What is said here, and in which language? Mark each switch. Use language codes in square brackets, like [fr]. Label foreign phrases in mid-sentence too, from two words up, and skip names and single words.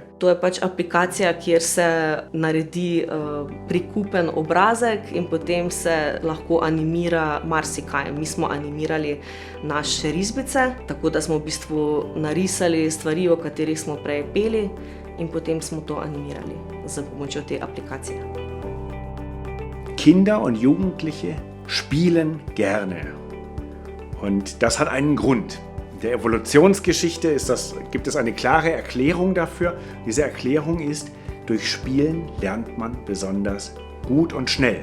[sl] To je pač aplikacija, kjer se naredi prikupen obrazek in potem se lahko animira marsikaj. Mi smo animirali naše risbice, tako da smo v bistvu narisali stvari, o katerih smo prej peli, in potem smo to animirali z pomočjo te aplikacije. [de] Kinder und Jugendliche spielen gerne. Und das hat einen Grund. In der Evolutionsgeschichte gibt es eine klare Erklärung dafür. Diese Erklärung ist, durch Spielen lernt man besonders gut und schnell.